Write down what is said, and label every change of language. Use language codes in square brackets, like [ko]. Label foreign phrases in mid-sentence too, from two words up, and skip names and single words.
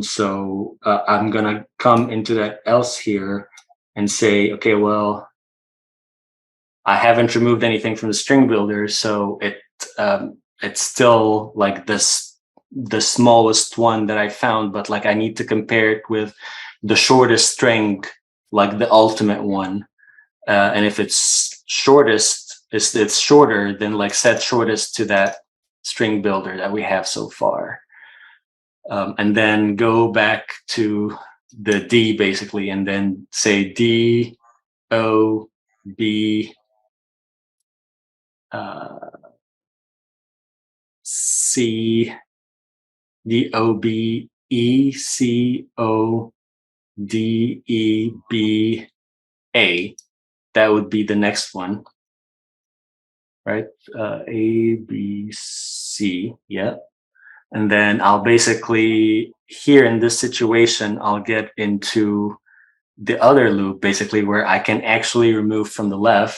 [en] So I'm gonna come into that else here and say, okay, well, I haven't removed anything from the string builder, so it's still like the smallest one that I found, but like I need to compare it with the shortest string, like the ultimate one. And if it's shortest, it's shorter, then like set shortest to that string builder that we have so far. And then go back to the D basically, and then say D, O, B, C, D, O, B, E, C, O, D, E, B, A. That would be the next one, right? A, B, C, yeah. And then I'll basically, here in this situation, I'll get into the other loop, basically, where I can actually remove from the left.